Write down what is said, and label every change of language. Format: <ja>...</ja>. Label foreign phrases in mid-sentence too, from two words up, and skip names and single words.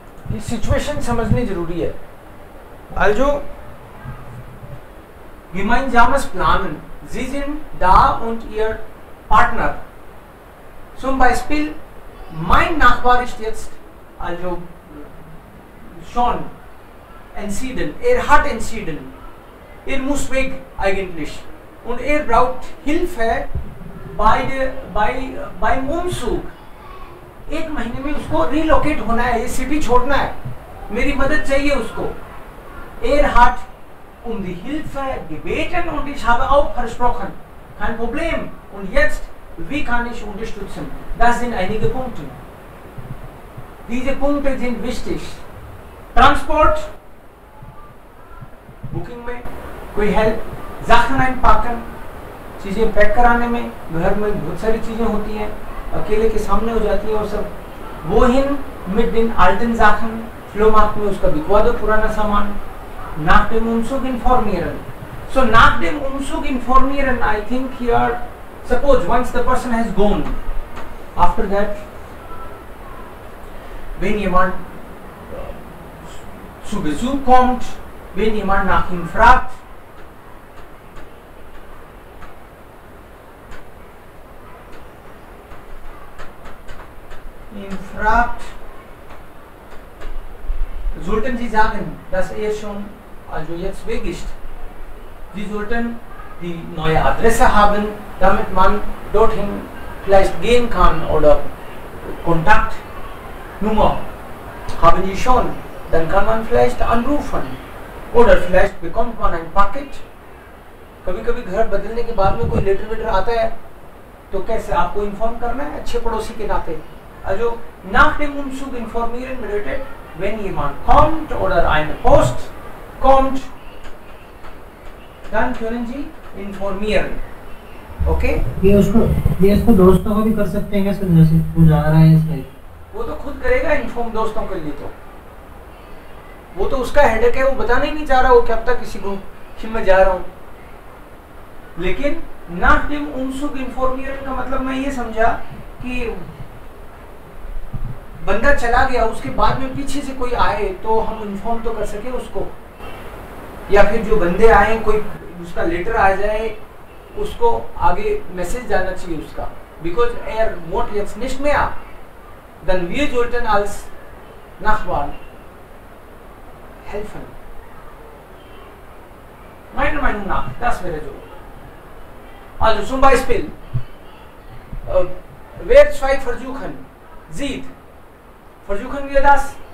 <hi>की सिचुएशन समझनी जरूरी है।</hi> <de>Also gemeinsames Planen. Sie sind da und ihr Partner. Zum Beispiel mein Nachbar ist jetzt also schon entschieden. Hat entschieden. Muss weg eigentlich. Und braucht Hilfe beim Umzug.</de> <hi>1 महीने में उसको रिलोकेट होना है, ये सिटी छोड़ना है, मेरी मदद चाहिए उसको।</hi> <de>hat die Hilfe gebeten und ich habe auch versprochen. Kein Problem. Und jetzt, wie kann ich unterstützen? Das sind einige Punkte. Diese Punkte sind wichtig. Transport,</de> <hi>Booking में कोई हेल्प,</hi> <de>Sachen einpacken,</de> <hi>चीजें पैक कराने में, घर में बहुत सारी चीजें होती हैं, अकेले के सामने हो जाती है और सब।</hi> <de>Wohin mit den alten Sachen?</de> <hi>Flohmarkt में उसका बिकवा दो पुराना सामान।</hi> <de>Nach dem Umzug informieren. So nach dem Umzug informieren,</de> <en>I think here, suppose once the person has gone, after that,</en> <de>wenn jemand zu Besuch kommt, wenn jemand nach ihm fragt, sollten Sie sagen, dass schon also jetzt weg ist. Sie sollten die neue Adresse haben, damit man dorthin vielleicht gehen kann, oder Kontaktnummer haben Sie schon, dann kann man vielleicht anrufen oder vielleicht bekommt man ein Paket.</de> <hi>कभी कभी घर बदलने के बाद में कोई लेटर वेटर आता है तो कैसे आपको इन्फॉर्म करना है अच्छे पड़ोसी के नाते।</hi> <de>Also nach dem Umzug informieren bedeutet, wenn jemand kommt oder eine Post kommt, dann können Sie informieren. Okay?</de> <hi>ये उसको दोस्तों को भी कर सकते हैं क्या सर, जैसे वो जा रहा है इसलिए? वो तो खुद करेगा इन्फॉर्म दोस्तों के लिए, तो वो तो उसका हेडेक है, वो बताना ही नहीं चाह रहा वो क्या पता किसी को कि मैं जा रहा हूँ। लेकिन</hi> <de>nach dem Umzug informieren</de> <hi>का मतलब मैं ये समझा कि बंदा चला गया, उसके बाद में पीछे से कोई आए तो हम इन्फॉर्म तो कर सके उसको, या फिर जो बंदे आए कोई उसका लेटर आ जाए उसको आगे मैसेज जाना चाहिए उसका,</hi> <de>because wohnt jetzt nicht mehr, dann wir sollten als Nachbarn helfen. Meiner Meinung nach, das wäre so. Also zum Beispiel, wer 2 versuchen sieht, versuchen wir das?</de>